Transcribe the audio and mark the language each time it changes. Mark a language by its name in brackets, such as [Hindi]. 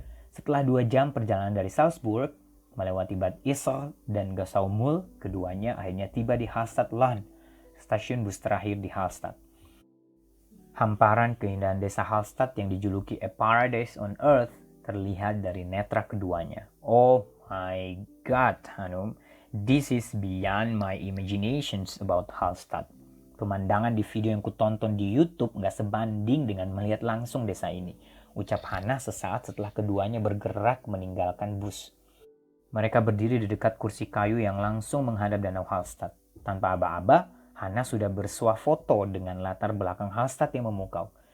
[Indonesian] Setelah 2 jam perjalanan dari Salzburg, melewati Bad Ischl dan Gassaumul, keduanya akhirnya tiba di Hallstatt Land, stasiun bus terakhir di Hallstatt. Hamparan keindahan desa Hallstatt yang dijuluki [English] A Paradise on Earth [Indonesian] terlihat dari netra keduanya. [English] "Oh my God, Hanum. This is beyond my imaginations about Hallstatt." [Indonesian] Pemandangan di video yang kutonton di YouTube gak sebanding dengan melihat langsung desa ini, ucap Hana sesaat setelah keduanya bergerak meninggalkan bus. Mereka berdiri di dekat kursi kayu yang langsung menghadap danau Hallstatt. Tanpa aba-aba, Hana sudah bersuah foto dengan latar belakang Hallstatt yang memukau.